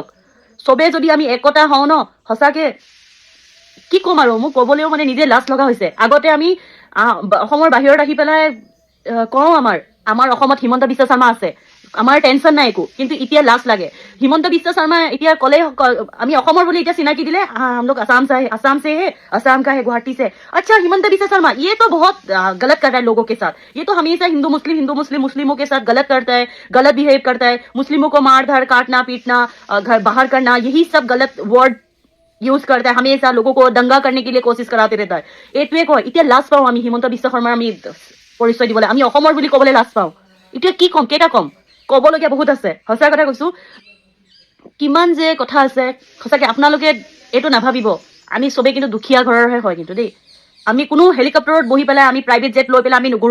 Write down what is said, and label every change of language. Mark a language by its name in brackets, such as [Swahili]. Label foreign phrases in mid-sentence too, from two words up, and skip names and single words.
[Assamese] চবে যদি আমি একতা হওঁ ন, সঁচাকে কি ক'ম আৰু, মোক ক'বলৈও মানে নিজে লাজ লগা হৈছে। আগতে আমি অসমৰ বাহিৰত আহি পেলাই কওঁ আমাৰ অসমত হিমন্ত বিশ্ব শৰ্মা আছে, আমাৰ টেনচন নাই একো। কিন্তু এতিয়া লাজ লাগে। হিমন্ত বিশ্ব শৰ্মা এতিয়া ক'লে, আমি অসমৰ বুলি এতিয়া চিনাকি দিলে, [Hindi] हम लोग असम से है, असम का है, गुवाहाटी से। अच्छा, हिमंत बिस्वा शर्मा ये तो बहुत गलत कर रहा है लोगों के साथ। ये तो हमेशा हिंदू मुस्लिम मुस्लिमों के साथ गलत करता है, गलत बिहेव करता है। मुस्लिमों को मार धाड़, काटना पीटना, घर बाहर करना, यही सब गलत [English] word use [Hindi] करता है। हमेशा लोगों को दंगा करने के लिए कोशिश कराते रहता है। [Assamese] এইটোৱে কয়। এতিয়া লাজ পাওঁ আমি হিমন্ত বিশ্ব শৰ্মাৰ আমি পৰিচয় দিবলৈ, আমি অসমৰ বুলি ক'বলৈ লাজ পাওঁ। এতিয়া কি ক'ম, কেইটা ক'ম? ক'বলগীয়া বহুত আছে। সঁচা কথা কৈছো, কিমান যে কথা আছে। সঁচাকে আপোনালোকে এইটো নাভাবিব, আমি চবেই কিন্তু দুখীয়া ঘৰৰহে হয় কিন্তু দেই। আমি কোনো হেলিকপ্টাৰত বহি পেলাই, আমি [English] private jet [Assamese] লৈ পেলাই আমি নুঘূৰো।